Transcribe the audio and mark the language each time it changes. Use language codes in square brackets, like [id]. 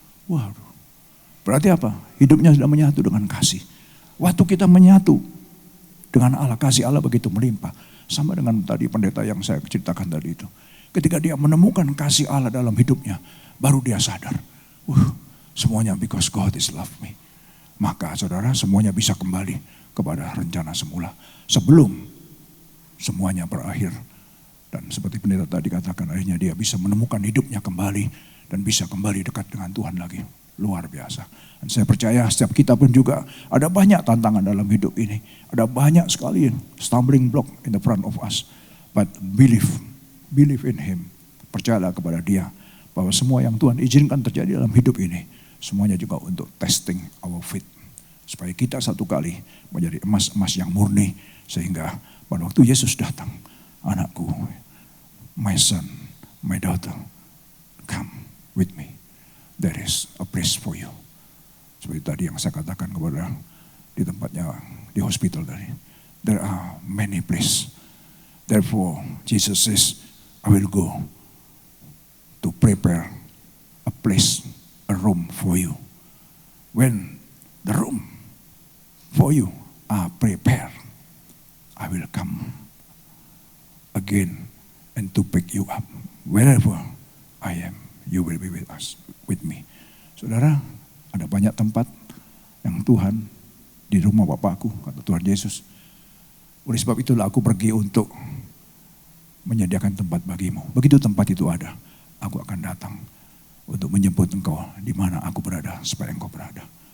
[id] Waduh, berarti apa? Hidupnya sudah menyatu dengan kasih. Waktu kita menyatu dengan Allah, kasih Allah begitu melimpah. Sama dengan tadi pendeta yang saya ceritakan tadi itu. Ketika dia menemukan kasih Allah dalam hidupnya, baru dia sadar. Semuanya [en] because God is love me. [id] Maka saudara, semuanya bisa kembali kepada rencana semula. Sebelum semuanya berakhir. Dan seperti pendeta tadi katakan, akhirnya dia bisa menemukan hidupnya kembali. Dan bisa kembali dekat dengan Tuhan lagi. Luar biasa. Dan saya percaya setiap kita pun juga ada banyak tantangan dalam hidup ini. Ada banyak sekali [en] stumbling block in the front of us. But believe in Him. [id] Percayalah kepada Dia. Bahwa semua yang Tuhan izinkan terjadi dalam hidup ini. Semuanya juga untuk [en] testing our faith. [id] Supaya kita satu kali menjadi emas-emas yang murni. Sehingga pada waktu Yesus datang. Anakku, [en] my son, my daughter, come with me. There is a place for you. [id] Seperti tadi yang saya katakan kepada di tempatnya di hospital tadi. [en] There are many places. Therefore Jesus says, I will go to prepare a place, a room for you. When the room for you are prepared, I will come again and to pick you up. Wherever I am, you will be with me. [id] Saudara, ada banyak tempat yang Tuhan di rumah Bapakku, kata Tuhan Yesus. Oleh sebab itulah aku pergi untuk menyediakan tempat bagimu. Begitu tempat itu ada, aku akan datang untuk menjemput engkau di mana aku berada, supaya engkau berada.